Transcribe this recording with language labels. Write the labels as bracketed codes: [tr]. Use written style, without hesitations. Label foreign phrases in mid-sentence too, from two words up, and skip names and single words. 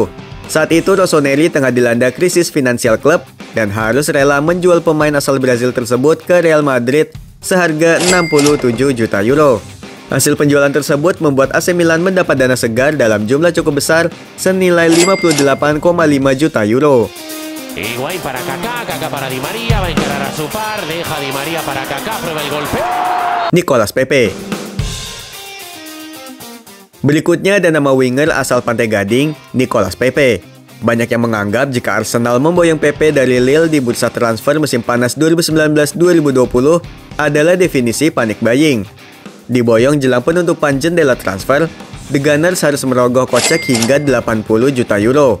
[id] Saat itu Rossoneri tengah dilanda krisis finansial klub dan harus rela menjual pemain asal Brazil tersebut ke Real Madrid seharga 67 juta euro. Hasil penjualan tersebut membuat AC Milan mendapat dana segar dalam jumlah cukup besar senilai 58,5 juta euro. [es] Higuaín para Kaká, Kaká para Di María, va a encarar a su par, deja Di María para Kaká, prueba el golpe. [id] Nicolas Pepe. Berikutnya ada nama winger asal Pantai Gading, Nicolas Pepe. Banyak yang menganggap jika Arsenal memboyong Pepe dari Lille di bursa transfer musim panas 2019-2020 adalah definisi [en] panic buying. [id] Diboyong jelang penutupan jendela transfer, The Gunners harus merogoh kocek hingga 80 juta euro.